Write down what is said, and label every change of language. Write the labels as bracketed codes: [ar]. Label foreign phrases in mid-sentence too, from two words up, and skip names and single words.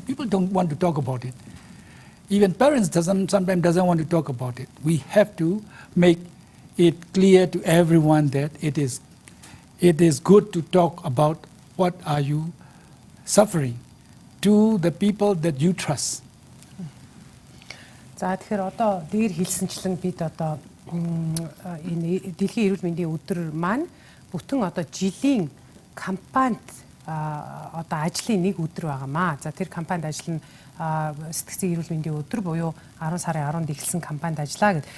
[en] People don't want to talk about it. Even parents sometimes doesn't want to talk about it. We have to make it clear to everyone that it is good to talk about what are you suffering to the people that you trust. [mn] За тэгэхээр одоо дээр хэлсэнчлэн бид одоо энэ дэлхийн эрүүл мэндийн өдөр маань бүтэн одоо жилийн кампанид одоо ажлын нэг өдөр байгаамаа. За тэр кампанид ажил нь сэтгцийн эрүүл мэндийн өдөр буюу 10 сарын 10-нд эхэлсэн кампанид ажиллаа гэдэг.